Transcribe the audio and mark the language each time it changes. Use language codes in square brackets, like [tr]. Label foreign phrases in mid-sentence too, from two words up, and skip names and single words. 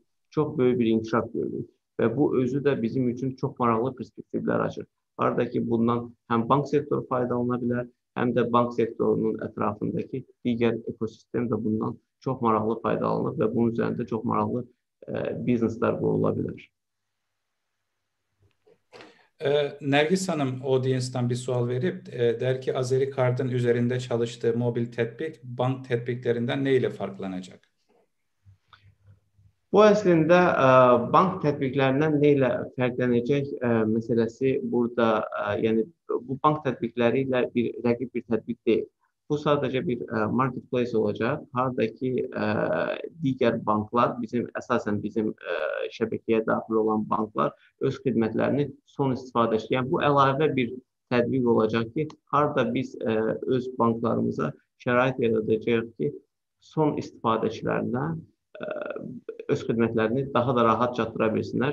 [az] Çox böyük bir inkişaf gördük və bu özü də bizim üçün çox maraqlı perspektivlər açır. Harda ki bundan həm bank sektoru faydalanına bilər, həm də bank sektorunun ətrafındakı digər ekosistem də bundan çox maraqlı faydalanır və bunun üzərində çox maraqlı bizneslər qurula bilər. [tr] Nergis Hanım audience'dan bir sual verip der ki Azeri Kart'ın üzerinde çalıştığı mobil tetbik bank tetbiklerinden ne ile farklanacak? [az] Bu əslində bank tətbiqlərindən nə ilə fərqlənəcək məsələsi burada, yəni bu bank tətbiqləri ilə rəqib bir tətbiq deyil. Bu sadəcə bir marketplace olacaq. Hardakı digər banklar, əsasən bizim şəbəkəyə daxil olan banklar öz xidmətlərini son istifadəçi, yəni bu əlavə bir tətbiq olacaq ki, harda biz öz banklarımıza şərait yaradacağıq ki, son istifadəçilərinə öz xidmətlərini daha da rahat çatdıra bilsinlər.